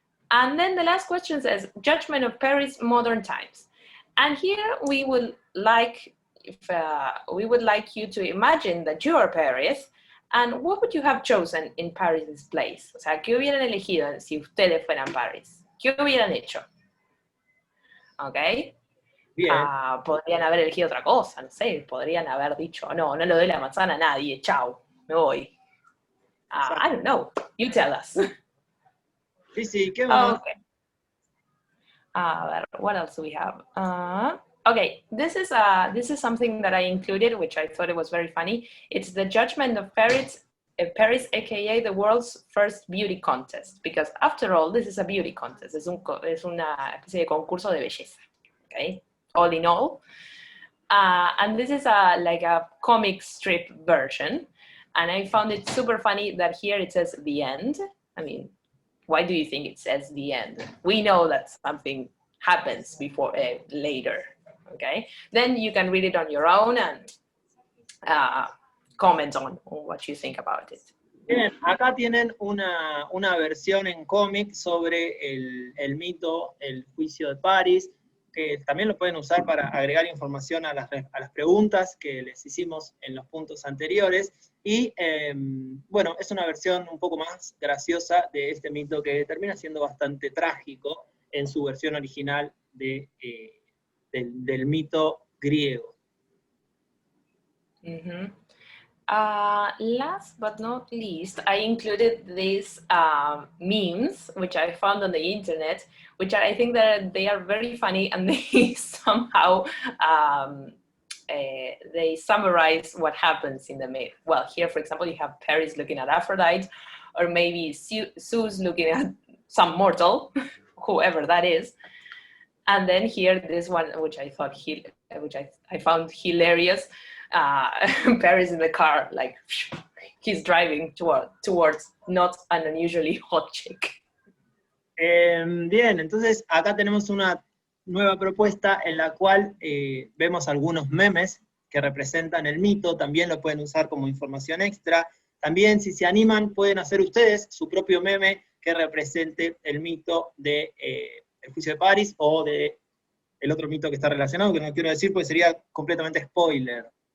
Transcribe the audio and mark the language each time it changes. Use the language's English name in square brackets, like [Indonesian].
[English] And then the last question says, Judgment of Paris, Modern Times. And here we would like you to imagine that you are Paris, and what would you have chosen in Paris' place? [Spanish] O sea, ¿qué hubieran elegido si ustedes fueran Paris? ¿Qué hubieran hecho? ¿Ok? Bien. Podrían haber elegido otra cosa, no sé, podrían haber dicho, no le doy la manzana a nadie, chao, me voy. [English] I don't know, you tell us. [Spanish] Sí, ¿qué más? [English] Okay. [Spanish] A ver, [English] what else do we have? Okay, this is something that I included, which I thought it was very funny. It's the Judgment of Paris, aka the world's first beauty contest, because after all, this is a beauty contest. [Spanish] Es una especie de concurso de belleza. [English] Okay, all in all, and this is like a comic strip version, and I found it super funny that here it says the end. I mean, why do you think it says the end? We know that something happens before later, okay? Then you can read it on your own and comment on what you think about it. [Spanish] Bien, acá tienen una versión en cómic sobre el mito, el juicio de París. que también lo pueden usar para agregar información a las preguntas que les hicimos en los puntos anteriores, y bueno, es una versión un poco más graciosa de este mito que termina siendo bastante trágico en su versión original del mito griego. Mm-hmm. [English] Last but not least, I included these memes, which I found on the internet, which I think that they are very funny, and they somehow they summarize what happens in the myth. Well, here, for example, you have Paris looking at Aphrodite, or maybe Zeus looking at some mortal, whoever that is. And then here, this one, which I thought I found hilarious. Paris in the car, like he's driving towards not an unusually hot chick. [Spanish] Bien, entonces acá tenemos una nueva propuesta en la cual vemos algunos memes que representan el mito, también lo pueden usar como información extra. También, si se animan, pueden hacer ustedes su propio meme que represente el mito de el juicio de París, o de el otro mito que está relacionado, que no quiero decir porque sería completamente spoiler.